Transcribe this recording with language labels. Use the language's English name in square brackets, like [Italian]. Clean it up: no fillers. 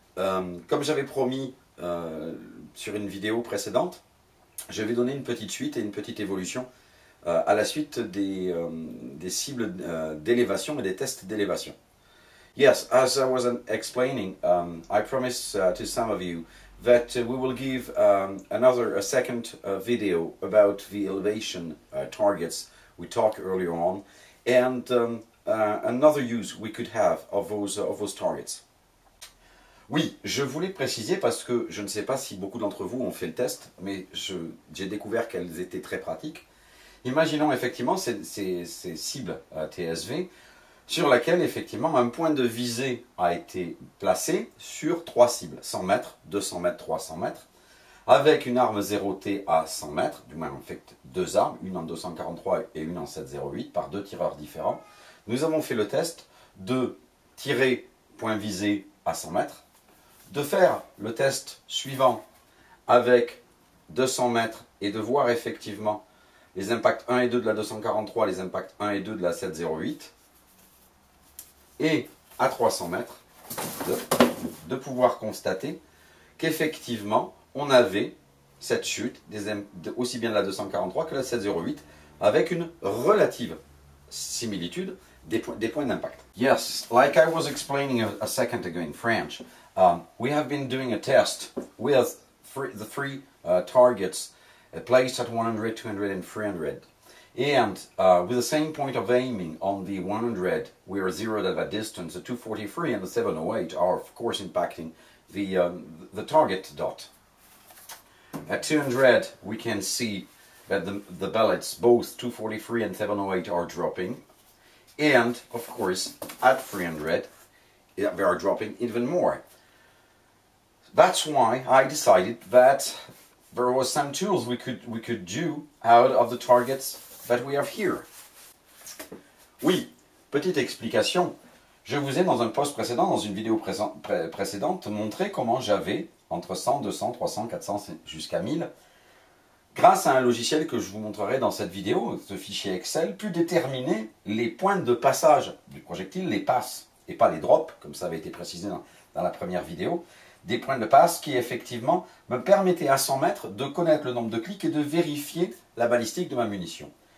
[French] Comme j'avais promis sur une vidéo précédente, je vais donner une petite suite et une petite évolution à la suite des cibles d'élévation et des tests d'élévation. [English] Yes, as I was explaining, I promised to some of you that we will give a second video about the elevation targets we talked earlier on, and another use we could have of those targets. [French] Oui, je voulais préciser parce que je ne sais pas si beaucoup d'entre vous ont fait le test, mais j'ai découvert qu'elles étaient très pratiques. Imaginons effectivement ces cibles TSV sur laquelle effectivement un point de visée a été placé sur trois cibles, 100 mètres, 200 mètres, 300 mètres, avec une arme 0T à 100 mètres, du moins en fait deux armes, une en 243 et une en 708 par deux tireurs différents. Nous avons fait le test de tirer point visé à 100 mètres, de faire le test suivant avec 200 mètres et de voir effectivement les impacts 1 et 2 de la 243, les impacts 1 et 2 de la 708, et à 300 mètres, de pouvoir constater qu'effectivement, on avait cette chute, aussi bien de la 243 que de la 708, avec une relative similitude des points d'impact. [English] Yes, like I was explaining a second ago in French, we have been doing a test with the three targets placed at 100, 200 and 300. And with the same point of aiming on the 100, we are zeroed at that distance. The 243 and the 708 are of course impacting the target dot. At 200, we can see that the bellets, both 243 and 708, are dropping. And, of course, at 300, they are dropping even more. That's why I decided that there was some tools we could do out of the targets that we have here. [French] Oui, petite explication. Je vous ai dans un post précédent, dans une vidéo précédente, montré comment j'avais entre 100, 200, 300, 400 jusqu'à 1000, grâce à un logiciel que je vous montrerai dans cette vidéo, ce fichier Excel, pu déterminer les points de passage du projectile, les passes, et pas les drops, comme ça avait été précisé dans la première vidéo, des points de passe qui effectivement me permettaient à 100 mètres de connaître le nombre de clics et de vérifier la balistique de ma munition.